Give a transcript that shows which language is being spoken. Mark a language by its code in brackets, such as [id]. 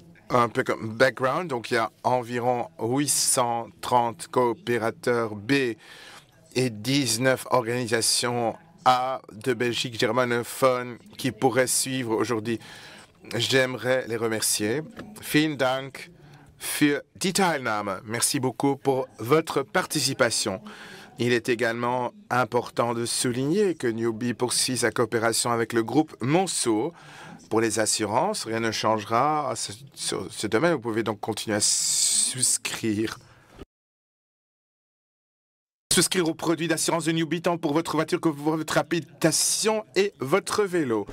[fr] Un peu comme background, donc il y a environ 830 coopérateurs B et 19 organisations A de Belgique germanophone qui pourraient suivre aujourd'hui. J'aimerais les remercier. [de] Vielen Dank für die Teilnahme. [fr] Merci beaucoup pour votre participation. Il est également important de souligner que Newbie poursuit sa coopération avec le groupe Monceau. Pour les assurances, rien ne changera sur ce domaine. Vous pouvez donc continuer à souscrire aux produits d'assurance de Newbie tant pour votre voiture que pour votre habitation et votre vélo.